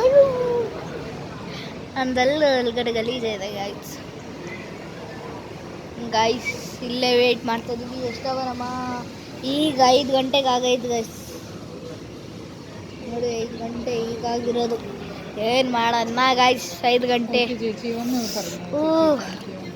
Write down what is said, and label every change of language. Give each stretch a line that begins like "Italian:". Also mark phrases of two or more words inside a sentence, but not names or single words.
Kannada: ನಮ್ದೆಲ್ಲ ಒಳಗಡೆ ಗಲೀಜೆ ಇದೆ ಗಾಯ್ಸ್. ಗಾಯ್ಸ್ ಇಲ್ಲೇ ವೇಟ್ ಮಾಡ್ತಾಯಿದ್ದೀವಿ. ಎಷ್ಟವರಮ್ಮ? ಈಗ 5 ಗಂಟೆಗೆ ಆಗೈತೆ ಗೈಸ್. ನೋಡಿ 5 ಗಂಟೆ ಈಗಾಗಿರೋದು. ಏನು ಮಾಡೋಣ ಗಾಯ್ಸ್? 5 ಗಂಟೆ.
Malayalam: ഓക്കെ ചേച്ചി ഒന്ന് പറഞ്ഞു ಓ
English: Thank you.